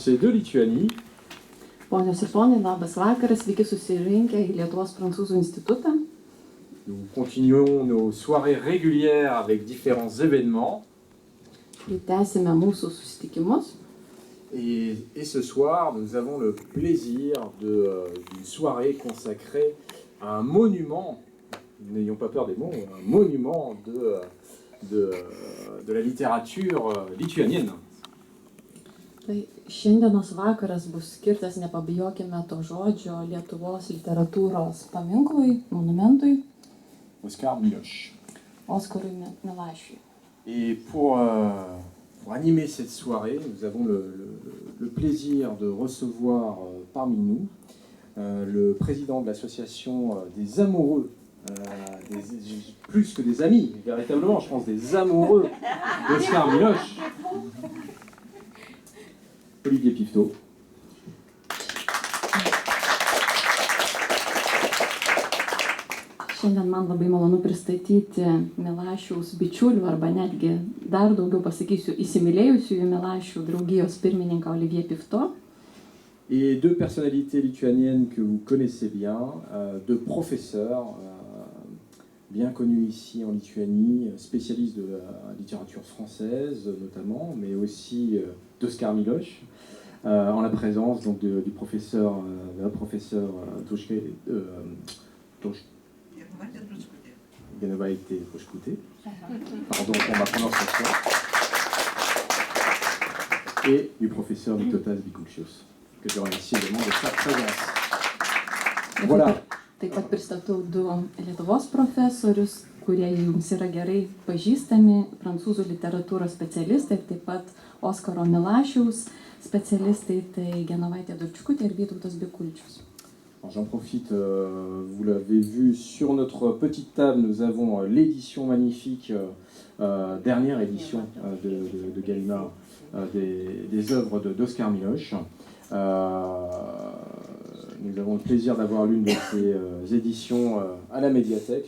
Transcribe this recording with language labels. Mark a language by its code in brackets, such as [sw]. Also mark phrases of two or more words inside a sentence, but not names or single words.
[fr] Français de Lituanie. [lt] Ponios ir ponai, labas vakaras, sveiki susirinkę į Lietuvos prancūzų institutą. [fr] Nous continuons nos soirées régulières avec différents événements. [lt] Ir tęsime mūsų susitikimus. [fr] Et ce soir, nous avons le plaisir d'une soirée consacrée à un monument, n'ayons pas peur des mots, un monument de la littérature lituanienne. [lt] Tai šiandienos vakaras bus skirtas, nepabijokime to žodžio, Lietuvos literatūros paminklui, monumentui, Oskar Miloš. Oskarui Milašiui. [fr] Et pour animer cette soirée, nous avons le plaisir de recevoir parmi nous le président de l'association des amoureux, plus que des amis, véritablement, je pense des amoureux d'Oskar Miloš, Olivier Pifto. [lt] Šiandien man labai malonu pristatyti Milašiaus bičiulių arba netgi dar daugiau pasakysiu įsimylėjusiųjų Milašių draugijos pirmininką Olivier Pifto. [fr] Et deux personnalités lituaniennes que vous connaissez bien, deux professeurs bien connus ici en Lituanie, spécialistes de la littérature française notamment, mais aussi d'Oskar Miloš, en la présence donc, du professeur Genovaite Poškutė, pardon pour ma prononciation, et du professeur Vytautas Bikulčius, que je remercie également de sa présence. Voilà. [lt] Taip pat pristatau du Lietuvos profesorius, kurie jums yra gerai pažįstami, prancūzų literatūros specialistai, taip pat Oskaro Milašiaus specialistai, tai Genovaitė Poškutė ir Vytautas Bikulčius. [fr] J'en profite, vous l'avez vu sur notre petite table, nous avons l'édition magnifique, dernière édition de Gallimard, des œuvres d'Oskar Miloš. Nous avons le plaisir d'avoir l'une de ces éditions à la médiathèque.